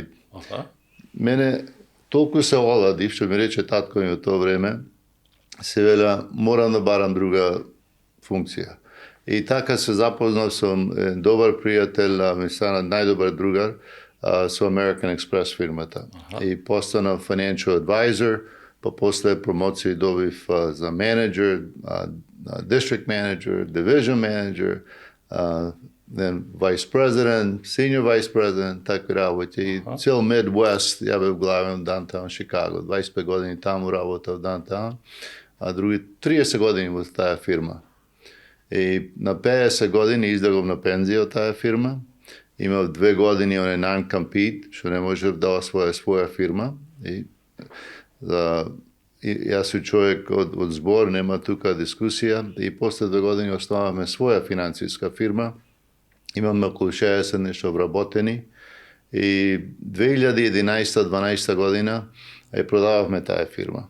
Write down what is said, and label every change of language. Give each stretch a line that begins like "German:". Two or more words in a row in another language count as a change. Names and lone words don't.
Macedonian: Мене толку се оладив, што ми рече татко ми во тоа време, се велја, морам да барам друга функција. И така се запознав со добар пријател, ми стана најдобар другар со American Express фирмата. И постанав
English: financial advisor,
Macedonian: па после промоција добив за менеджер,
English: district manager, division manager, then vice president, senior vice president,
Macedonian: такви работи. И цел Midwest, ја бев главен Downtown Chicago. 25 години таму работав Downtown, а други 30 години во таа фирма. И на 50 години излегов на пензија од таа фирма. Имав 2 години
English: on a non-compete,
Macedonian: што не можев да освоја своја фирма. И јас сум човек од збор, нема тука дискусија. И после 2 години основавме своја финансиска фирма. Имаме околу 60 нешто вработени. И 2011-12 година ја продававме таа фирма.